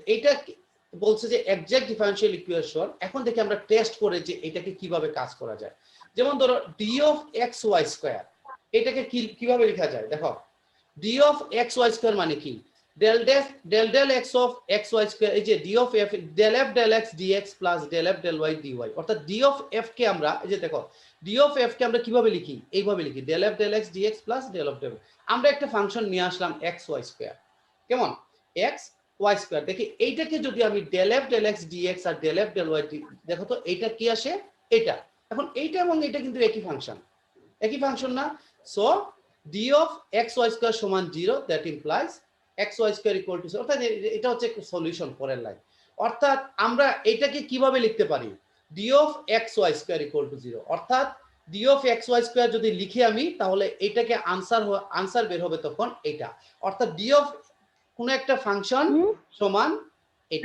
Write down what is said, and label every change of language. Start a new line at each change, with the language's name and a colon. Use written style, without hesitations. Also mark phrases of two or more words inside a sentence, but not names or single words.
Bangla: এটা বলছে যে
English: exact differential equation.
Bangla: এখন দেখি আমরা টেস্ট করে যে এটাকে কিভাবে কাজ করা যায়। যেমন ধরো
English: d of xy
Bangla: স্কয়ার, এটাকে কিভাবে লেখা যায়? দেখো
English: d of xy
Bangla: স্কয়ার মানে কি?
English: del x of xy
Bangla: স্কয়ার, এই যে
English: d of f del f del x dx plus del f del y dy,
Bangla: অর্থাৎ
English: d of f
Bangla: কে আমরা, এই যে দেখো
English: d of f
Bangla: কে আমরা কিভাবে লিখি? এইভাবে লিখি
English: del f del x dx plus del of del y।
Bangla: আমরা একটা ফাংশন নিয়ে আসলাম xy স্কয়ার, কেমন? x y স্কয়ার। দেখি এইটাকে যদি আমি
English: del f del x dx
Bangla: আর
English: del f del y,
Bangla: দেখো তো এইটা কি আসে? এটা। এখন এইটা এবং এটা কিন্তু একই ফাংশন না? সো
English: d of xy
Bangla: স্কয়ার সমান 0,
English: that implies
Bangla: xy স্কয়ার
English: equal to,
Bangla: অর্থাৎ এটা হচ্ছে সলিউশন পরের লাইন। অর্থাৎ আমরা এটাকে কিভাবে লিখতে পারি,
English: d of xy square equal to
Bangla: 0, অর্থাৎ
English: d of xy square
Bangla: যদি লিখি আমি, তাহলে এটাকে আনসার বের হবে তখন এটা, অর্থাৎ
English: d of
Bangla: কোন একটা ফাংশন সমান এটা।